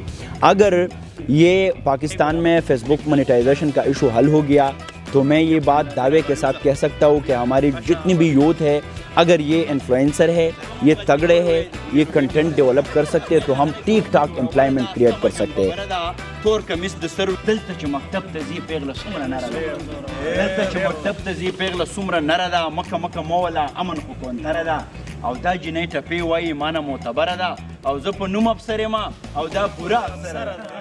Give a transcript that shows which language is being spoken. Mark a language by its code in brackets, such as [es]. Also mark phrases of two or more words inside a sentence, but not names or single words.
[ur] اگر یہ پاکستان میں [en] Facebook monetization [ur] کا ایشو حل ہو گیا تو میں یہ بات دعوے کے ساتھ کہہ سکتا ہوں کہ ہماری جتنی بھی یوتھ ہے, اگر یہ انفلوئنسر ہے, یہ تگڑے ہے, یہ [en] content develop [ur] کر سکتے ہیں تو ہم ٹھیک ٹھاک [en] employment create [ur] کر سکتے ہیں. [ps] تور کمیس د سر دلته چې مکتب ته ځي پیغله څومره نره ده, دلته چې مکتب ته ځي پیغله څومره نره ده, مکه مکه مه وله امن خو کونتره ده او دا جنۍ ټپې وایي مانه معتبره ده او زه په نوم افسر یم او دا پوره افسره ده.